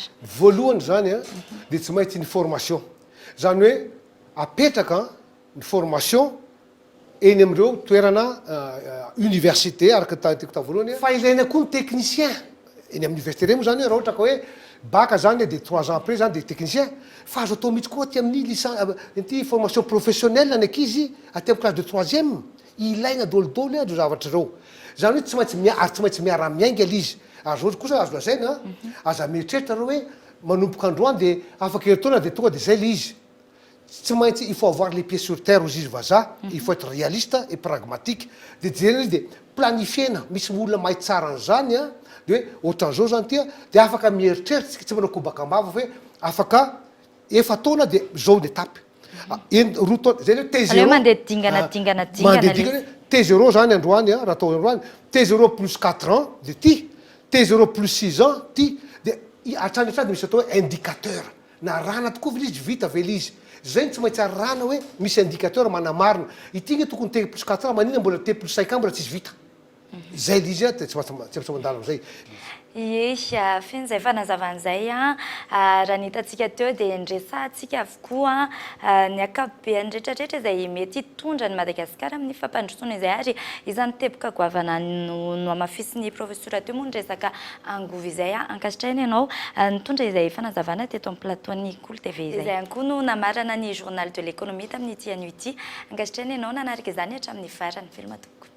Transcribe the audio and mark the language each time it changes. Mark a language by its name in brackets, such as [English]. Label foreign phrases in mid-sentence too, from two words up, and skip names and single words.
[Malagasy] voalohany zany a de tsy maintsy ny formation zany hoe apetraka ny formation eny am'ireo toerana université araka tantiko ta voalohany fa ilaina koa ny technicien eny amin'ny université reny moa zany hoe raha ohatra ka hoe baka zany de [French] 3 ans après [Malagasy] zany de technicien fa azo atao mihitsy koa ty amin'ny [French] licence formation professionnelle [Malagasy] ny ankizy aty amin'ny [French] classe de 3e [Malagasy] ilaina dolidoly azo zavatra reo zany hoe tsy maintsy ary tsy maintsy miara-miainga lizy ary zao kosa azo lazaina aza mieritreritra reo hoe manomboka androany de afaka heritaona de tonga de zay le izy tsy maintsy [French] il faut avoir les pieds sur terre [Malagasy] aux izy vazaha [French] il faut être réaliste et pragmatique [Malagasy] de jerena izy de planifiena misy olona mahay tsara an'izany a de hoe ohatran'izao zany tya de afaka mieritreritra tsy manao kobakambava fa hoe afaka efa taona de zao de tapy roa taona zay le T0 mandeha dingana T0 zany androany raha atao androany T0 [French] plus 4 ans [Malagasy] de ty T0 [French] plus 6 ans [Malagasy] ty de atrany atrany de misy atao hoe indicateur na rana tokoa vele izy vita vele izy zay ny tsy maintsy arana hoe misy indicateur manamarina ity nge tokony T [French] plus 4 ans [Malagasy] manina mbola T [French] plus 5 ans [Malagasy] mbola tsisy vita zay le izy a tsy maintsy mandalo am'zay Ie, feno zay fanazavan'izay raha nitatsika teo dia nresantsika avokoa ny akapobeany rehetrarehetra izay mety hitondra ny Madagasikara amin'ny fampandrosoana izay ary izany teboka goavana no amafisiny professeur teo moa ny resaka angovo izay ankasitrahiny ianao nitondra izay fanazavana teto amin'ny plateau-ny Kolo TV izay ihany koa no namarana ny [French] journal de l'économie [Malagasy] tamin'ity anio ity ankasitrahiny ianao nanarika izany hatramin'ny farany veloma tokoa